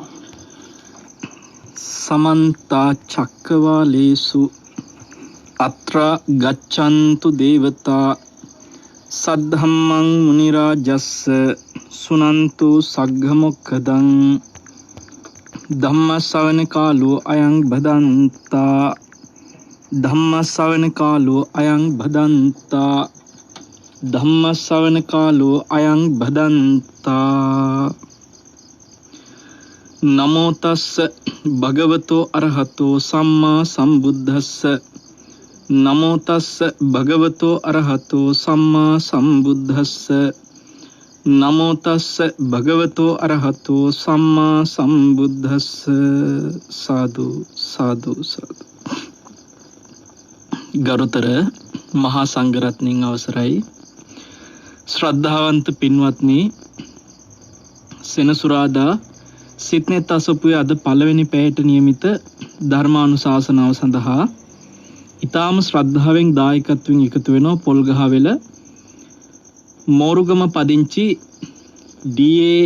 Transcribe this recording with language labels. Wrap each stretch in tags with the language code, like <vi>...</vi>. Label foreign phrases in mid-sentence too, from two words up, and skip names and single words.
<pi>සමන්ත චක්කවාලේසු අත්‍ර ගච්ඡන්තු දේවතා සද්ධම්මං මුනි රාජස්ස සුනන්තු සග්ග මොක්ඛදං ධම්ම ශ්‍රවණ කාලෝ අයං බදන්තා ධම්ම ශ්‍රවණ කාලෝ අයං බදන්තා ධම්ම ශ්‍රවණ කාලෝ අයං බදන්තා. නමෝ තස්ස භගවතෝ අරහතෝ සම්මා සම්බුද්දස්ස නමෝ තස්ස භගවතෝ අරහතෝ සම්මා සම්බුද්දස්ස නමෝ තස්ස භගවතෝ අරහතෝ සම්මා සම්බුද්දස්ස. සාදු සාදු සාදු.</pi> <si>ගරුතර මහා සංඝරත්නයන් අවසරයි. ශ්‍රද්ධාවන්ත පින්වත්නි, සෙනසුරාදා සිත්නෙත් අසපුවේ අද පළවෙනි පැයට නියමිත ධර්මානුශාසනාව සඳහා ඊටාම ශ්‍රද්ධාවෙන් දායකත්වයෙන් එකතු වෙනවා පොල්ගහවෙල මෝරුගම පදිංචි ඩී.ඒ.</si>